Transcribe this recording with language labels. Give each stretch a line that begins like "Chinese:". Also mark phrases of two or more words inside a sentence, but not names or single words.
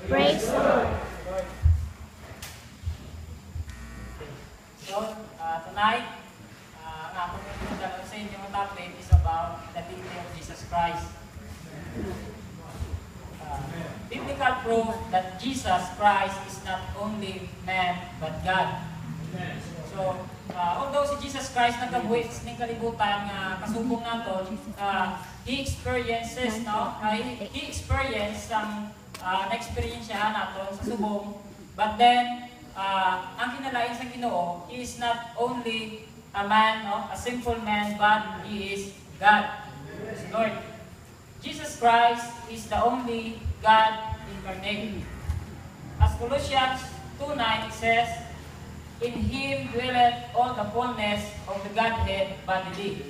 English: Praise the Lord. So, tonight,
Hiligaynon: ang akong pinagdala sa inyo ang
English: topic is about the deity of Jesus Christ. Biblical proof that Jesus Christ is not only man but God. So, although
Hiligaynon: si Jesus Christ nagkabuhi sa kalibutan nga kasubong naton,
English: he experiences he experienced
Hiligaynon: ang na-experience naton sa subong,
English: but then
Hiligaynon: ang kinalain sa Ginoo,
English: he is not only a man, a simple man, but he is God, Lord. Jesus Christ is the only God incarnate. As Colossians 2:9 says, "In Him dwelleth all the fullness of the Godhead bodily."